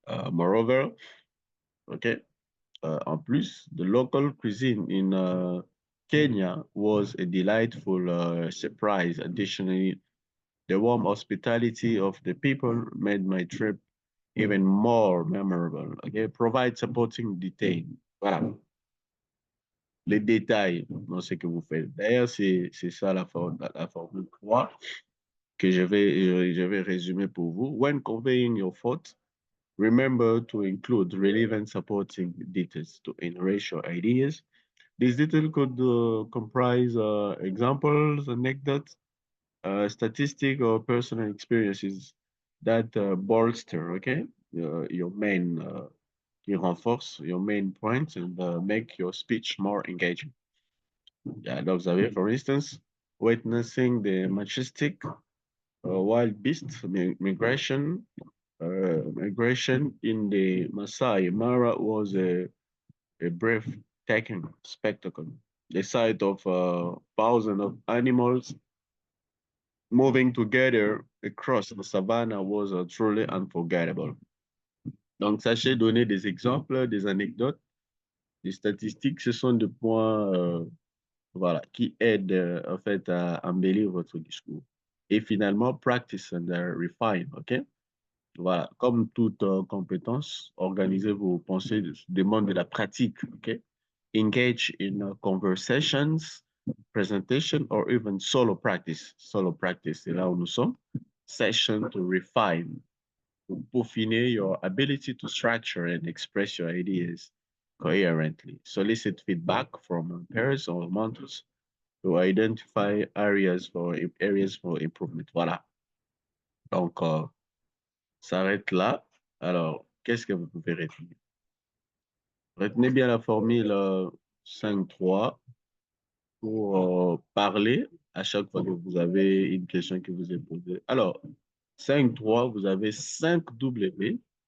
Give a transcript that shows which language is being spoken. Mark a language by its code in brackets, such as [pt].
[en] Moreover, okay, [fr] en plus, [en] the local cuisine in Kenya was a delightful surprise. Additionally, the warm hospitality of the people made my trip even more memorable. Okay, provide supporting detail. [fr] Voilà, les détails dans ce que vous faites. D'ailleurs, c'est ça la formule 3 que je vais résumer pour vous. [en] When conveying your thoughts, remember to include relevant supporting details to enrich your ideas. These details could comprise examples, anecdotes, statistics, or personal experiences that bolster, okay, your main, [fr] qui renforce [en] your main points and make your speech more engaging. Yeah, [fr] donc vous avez, [en] for instance, witnessing the majestic wild beast migration in the Masai Mara was a breathtaking spectacle. The sight of thousands of animals moving together across the savannah was truly unforgettable. [fr] Donc, sachez donner des exemples, des anecdotes, des statistiques. Ce sont des points voilà, qui aident en fait à embellir votre discours. Et finalement, [en] practice and refine, [fr] OK? Voilà, comme toute compétence, organiser vos pensées demande de la pratique, OK? [en] Engage in conversations, presentation, or even solo practice. Solo practice, [fr] c'est là où nous sommes. [en] Session to refine, to peaufiner your ability to structure and express your ideas coherently. Solicit feedback from peers or mentors to identify areas for improvement. [fr] Voilà. Donc, s'arrête là. Alors, qu'est-ce que vous pouvez retenir? Retenez bien la formule 5-3 pour parler à chaque fois que vous avez une question qui vous est posée. Alors, 5-3, vous avez 5 W.